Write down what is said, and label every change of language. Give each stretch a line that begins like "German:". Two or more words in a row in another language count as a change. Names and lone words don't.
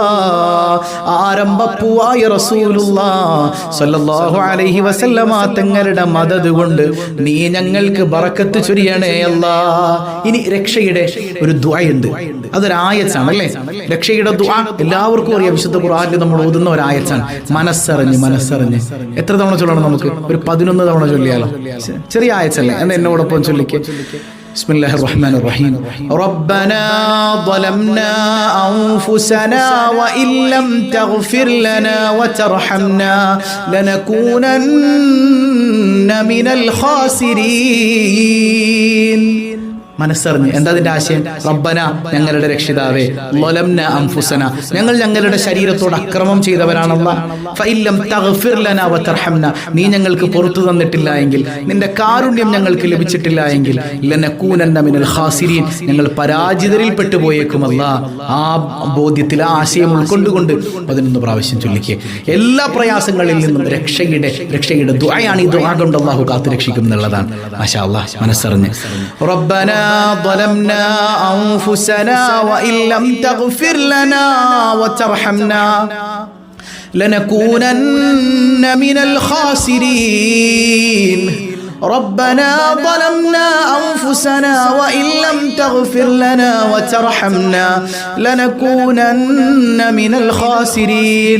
Malayalam: ആരംഭപ്പൂവായ റസൂലുള്ളാഹി
Arabic: صلى الله عليه وسلم
Malayalam: തങ്ങളുടെ മദദ് കൊണ്ട് നീ ഞങ്ങൾക്ക് ബറക്കത്ത് ചൊരിയണേ അല്ലാ. ഇനി രക്ഷയുടെ ഒരു ദുആയുണ്ട്, അതൊരു ആയത്താണ് അല്ലേ. രക്ഷയുടെ ദുആ എല്ലാവർക്കും അറിയാം, വിശുദ്ധ ഖുർആനിൽ നമ്മൾ ഓതുന്ന ഒരു ആയത്താണ്. മനസ്സറിഞ്ഞ് എത്ര തവണ ചൊല്ലണം? നമുക്ക് ഒരു 11 തവണ ചൊല്ലിയാലോ? ചെറിയ ആയത്തല്ലേ, എന്ന് എന്നോടൊപ്പം ചൊല്ലിക്ക്.
Arabic: بسم الله الرحمن الرحيم ربنا ظلمنا أنفسنا وإن لم تغفر لنا وترحمنا لنكونن من الخاسرين.
Malayalam: മനസ്സറിഞ്ഞ് എന്താ അതിന്റെ ആശയം? റബ്ബന, ഞങ്ങളുടെ രക്ഷിതാവേ,
Arabic: ظلمنا أنفسنا,
Malayalam: ഞങ്ങൾ ഞങ്ങളുടെ ശരീരത്തോട് അക്രമം ചെയ്തവരാണല്ലാ.
Arabic: فإن لم تغفر لنا وترحمنا,
Malayalam: നീ ഞങ്ങൾക്ക് പുറത്തു തന്നിട്ടില്ല എങ്കിൽ, നിന്റെ കാരുണ്യം ഞങ്ങൾക്ക് ലഭിച്ചിട്ടില്ല എങ്കിൽ,
Arabic: لنكونن من الخاسرين,
Malayalam: ഞങ്ങൾ പരാജിതരിൽ പെട്ടുപോയേക്കും അല്ലാ. ആ ബോധ്യത്തിൽ ആ ആശയം ഉൾക്കൊണ്ടുകൊണ്ട് 11 പ്രാവശ്യം ചൊല്ലിക്കുക. എല്ലാ പ്രയാസങ്ങളിൽ നിന്നും രക്ഷയുടെ ദുആയാണ്. ഈ ദുആ കൊണ്ട് അല്ലാഹു കാത്തു രക്ഷിക്കും എന്നുള്ളതാണ്.
Arabic: ما شاء الله. മനസ്സറിഞ്ഞ് ربنا ظلمنا أنفسنا وإن لم تغفر لنا وترحمنا لنكونن من الخاسرين. ربنا ظلمنا أنفسنا وإن لم تغفر لنا وترحمنا لنكونن من الخاسرين.